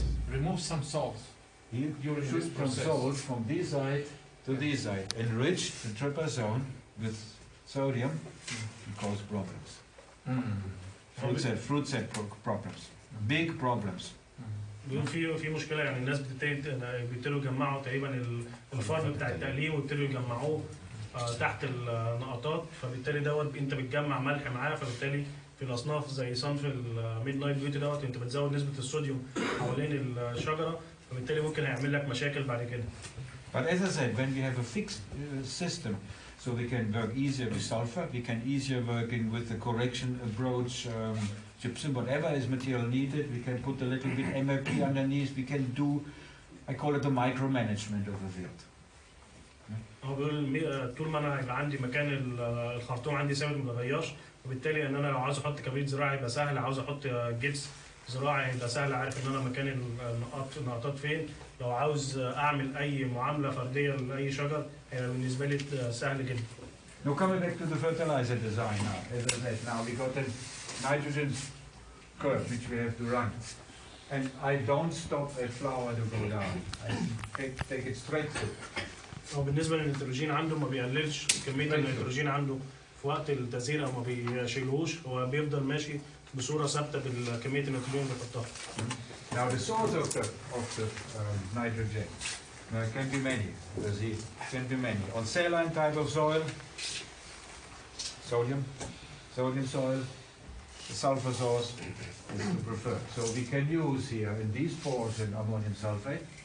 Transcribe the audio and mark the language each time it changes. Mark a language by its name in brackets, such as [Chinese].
[English] remove some salt. He should from salt from this side to this side, enrich the dripper zone with sodium, and cause problems. Fruit set problems, big problems. [Arabic] بيقول في مشكله، يعني الناس بيبتدوا يجمعوا تقريبا الفرن بتاع التقليم ويبتدوا يجمعوه تحت النقطات، فبالتالي انت بتجمع ملح معاه، فبالتالي في الاصناف زي صنف الميد نايت بيوتي انت بتزود نسبه الصوديوم حوالين الشجره، فبالتالي ممكن هيعمل لك مشاكل بعد كده. [English] But as I said, when we have a fixed system, so we can work easier with sulfur, we can easier working with the correction approach, gypsum, whatever is material needed, we can put a little bit MRP underneath, we can do, I call it the micromanagement of the field. [Arabic] هو بيقول طول ما انا هيبقى عندي مكان الخرطوم عندي ثابت ما بيتغيرش، وبالتالي ان انا لو عاوز احط كبريت زراعي يبقى سهل، عاوز احط جبس زراعي يبقى سهل، عارف ان انا مكان النقاطات فين، لو عاوز اعمل اي معامله فرديه لاي شجر هيبقى بالنسبه لي سهل جدا. [English] Now coming back to the fertilizer design now. As I said, now we got a nitrogen curve which we have to run. And I don't stop a flower to go down. I take it straight through. [Arabic] هو بالنسبه للنيتروجين عنده ما بيقللش كميه النيتروجين عنده في وقت التزهير او ما بيشيلهوش، هو بيفضل ماشي بصوره ثابته بالكميه النيتروجين اللي بيحطها. [English] Now the source of the nitrogen can be many. Can be many. On saline type of soil, sodium soil, the sulfur source is the preferred. So we can use here in these portions ammonium sulfate.